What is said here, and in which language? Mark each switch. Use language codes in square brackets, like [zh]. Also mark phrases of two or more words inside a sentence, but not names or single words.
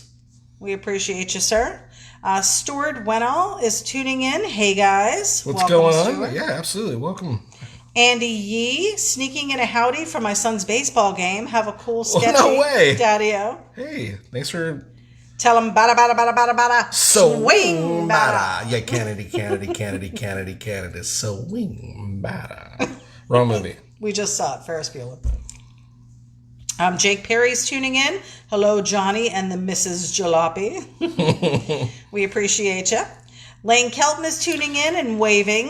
[en] We appreciate you, sir. Stuart Wenall is tuning in. Hey, guys. What's Welcome, going on? Stuart. Yeah, absolutely. Welcome. Andy Yee sneaking in a howdy for my son's baseball game. Have a cool sketchy. no way. Daddy-o. Hey, thanks for... Tell him bada bada bada bada bada. Swing bada. Yeah, Kennedy. Swing bada. Wrong movie. We just saw it. Ferris Bueller. Jake Perry's tuning in. Hello, Johnny and the Mrs. Jalopy. We appreciate you. Lane Kelton is tuning in and waving.